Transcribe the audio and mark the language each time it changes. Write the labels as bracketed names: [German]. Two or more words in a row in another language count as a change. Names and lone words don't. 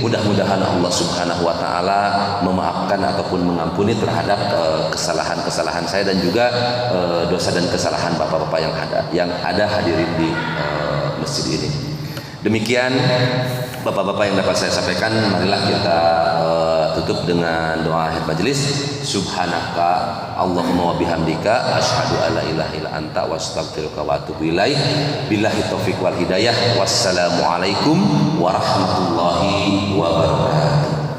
[Indonesian] Mudah-mudahan Allah [Arabic] سبحانه وتعالى [Indonesian] memaafkan ataupun mengampuni terhadap kesalahan-kesalahan saya dan juga dosa dan kesalahan bapak-bapak yang ada hadirin di masjid ini. Demikian bapak-bapak yang dapat saya sampaikan. Marilah kita tutup dengan doa akhir majelis. [Arabic] سبحانك اللهم وبحمدك أشهد أن لا إله إلا أنت وأستغفرك وأتوب إليك. بالله التوفيق والهداية. والسلام عليكم ورحمة الله وبركاته.